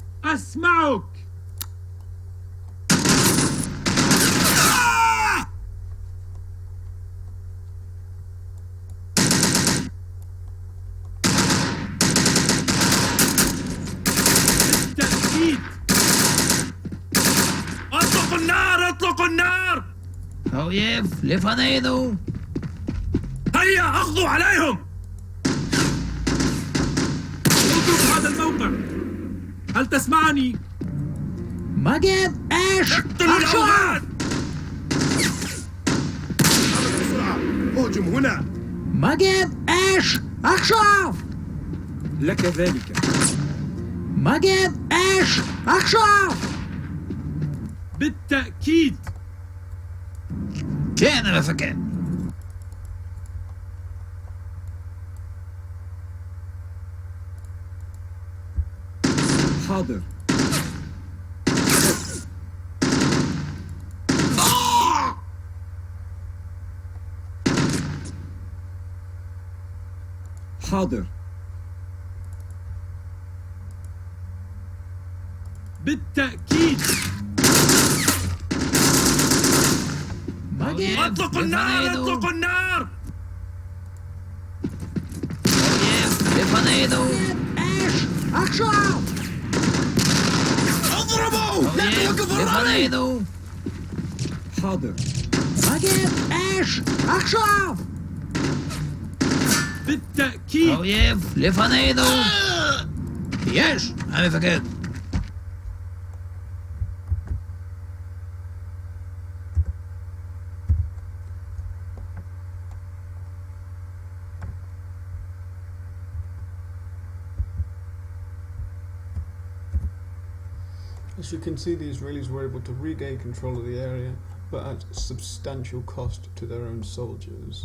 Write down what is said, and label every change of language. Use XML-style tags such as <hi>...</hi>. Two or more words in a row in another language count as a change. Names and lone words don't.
<ar>أسمعك. بالتأكيد. اطلقوا النار، اطلقوا النار.</ar> <he>האויב לפנינו!</he> <ar>هيا اغضوا عليهم. اترك هذا الموقع. هل تسمعني؟</ar> <he>מגן אש!</he> <ar>اقتلوا</ar> <he>עכשיו!</he> <ar>الأوغاد. بسرعة اهجم هنا.</ar> <he>מגן אש! עכשיו!</he> <ar>لك ذلك.</ar> <he>מגן אש! עכשיו!</he> <ar>بالتأكيد.</ar> <he>כן, המפקד.</he> <ar>حاضر. حاضر. بالتأكيد.</ar> <he>מגן</he> <ar>اطلقوا النار،</ar> <he>לפנינו!</he> <ar>اطلقوا النار.</ar> <he>האויב לפנינו! אש! עכשיו!</he> <ar>اضربوا، لا</ar> <he>האויב</he> <ar>توقفوا الرمي.</ar> <he>לפנינו!</he> <ar>حاضر.</ar> <he>מגן אש! עכשיו!</he> <ar>بالتأكيد.</ar> <he>האויב לפנינו! יש! המפקד!</he> <en>As you can see, the Israelis were able to regain control of the area, but at substantial cost to their own soldiers.</en>